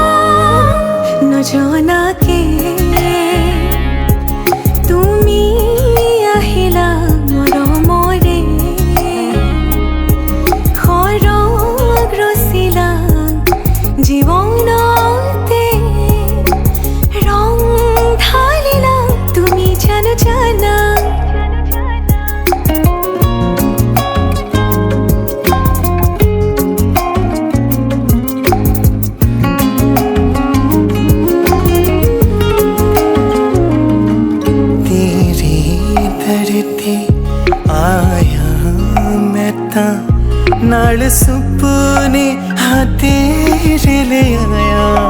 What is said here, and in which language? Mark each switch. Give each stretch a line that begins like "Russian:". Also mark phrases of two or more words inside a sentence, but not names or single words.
Assamese: নজনাকে তুমি আহিলা মৰমৰে, খৰগ ৰচিলা জীৱনতে, ৰং ঢালিলা তুমি জানো জানা।
Punjabi: ਤੇਰੇ ਦਰ ਤੇ ਆਇਆ ਮੈਂ ਤਾਂ, ਨਾਲ ਸੁਪਨੇ ਹਾਂ ਤੇਰੇ ਲੈ ਆਇਆ।